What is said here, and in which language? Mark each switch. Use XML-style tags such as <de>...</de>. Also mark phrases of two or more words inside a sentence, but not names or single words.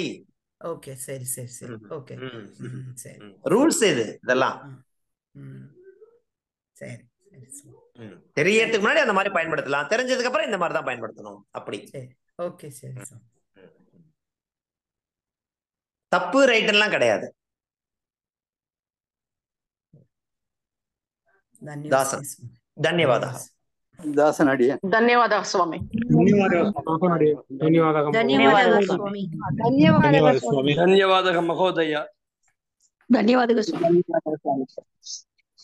<ta>ஓகே, சரி சரி சரி. ஓகே, சரி. ரூல்ஸ் இதெல்லாம் சரி. தெரியறதுக்கு முன்னாடி அந்த மாதிரி பயன்படுத்தலாம், தெரிஞ்சதுக்கு அப்புறம் இந்த மாதிரி தான் பயன்படுத்தணும். அப்படி. ஓகே, சரி. தப்பு ரைட் எல்லாம் கிடையாது.</ta> <kn>ಧನ್ಯವಾದ ದಾಸನಡಿಯ. ಧನ್ಯವಾದ ಸ್ವಾಮಿ. ಧನ್ಯವಾದ ಮಹೋದಯ. ಧನ್ಯವಾದ ಸ್ವಾಮಿ.</kn>